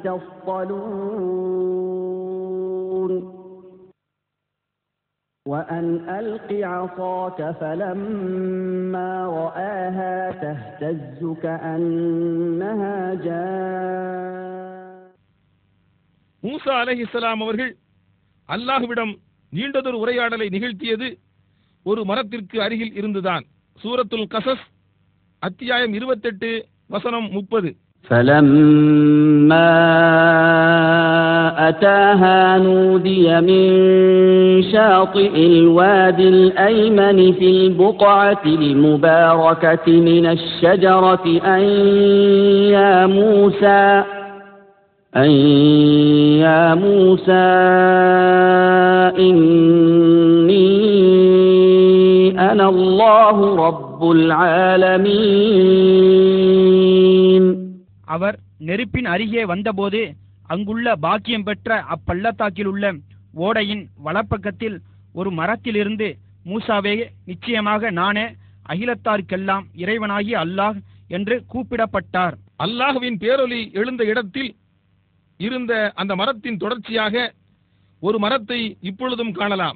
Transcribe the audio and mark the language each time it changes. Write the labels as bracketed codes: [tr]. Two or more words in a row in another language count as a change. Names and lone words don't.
[ar] تصطلون وأن ألق عصاك فلما رآها تهتز كأنها جان. [ta] மூசா அலைஹிஸ்ஸலாம் அவர்கள் அல்லாஹ்விடம் நீண்டதொரு உரையாடலை நிகழ்த்தியது ஒரு மரத்திற்கு அருகில் இருந்துதான். சூரத்துல் கஸஸ் அத்தியாயம் 28 வசனம் 30. [ar] فلما أتاها نودي من شاطئ الوادي الأيمن في البقعة المباركة من الشجرة أن يا موسى إني سبحان الله رب العالمين. [ta] அவர் நெருப்பின் அருகே வந்தபோது அங்குள்ள பாக்கியம் பெற்ற அப்பள்ளத்தாக்கில் உள்ள ஓடையின் வலப்பக்கத்தில் ஒரு மரத்திலிருந்து, மூசாவே, நிச்சயமாக நானே அகிலத்தாருக்கெல்லாம் இறைவனாகி அல்லாஹ் என்று கூப்பிடப்பட்டார். அல்லாஹ்வின் பேரொலி எழுந்த இடத்தில் இருந்த அந்த மரத்தின் தொடர்ச்சியாக ஒரு மரத்தை இப்பொழுதும் காணலாம்.